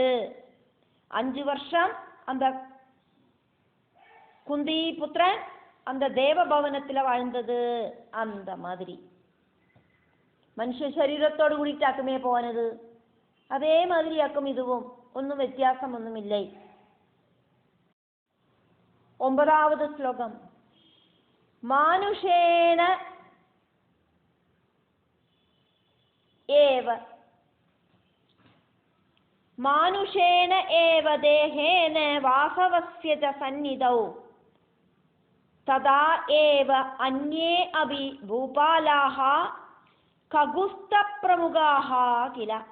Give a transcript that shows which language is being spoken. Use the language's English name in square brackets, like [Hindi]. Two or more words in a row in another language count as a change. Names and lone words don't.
[Tamil] 5 வருஷம் அந்த குந்தி புத்திரன் அந்த தேவ பவனத்துல வாழ்ந்தது. அந்த மாதிரி மனுஷ சரீரத்தோடு கூடிட்டாக்குமே போனது. அதே மாதிரி ஆக்கும் இதுவும். ஒன்றும் வித்தியாசம் ஒன்றும் இல்லை. 9வது ശ്ലോകം. [Sanskrit] മാനുഷേണ ഏവ മാനുഷേണ ഏവ ദേഹേന വാസവസ്യ ച സന്നിധൗ തദാ ഏവ അന്യേ അപി ഭൂപാലാഃ ഖഗുസ്തപ്രമുഖാഃ കില.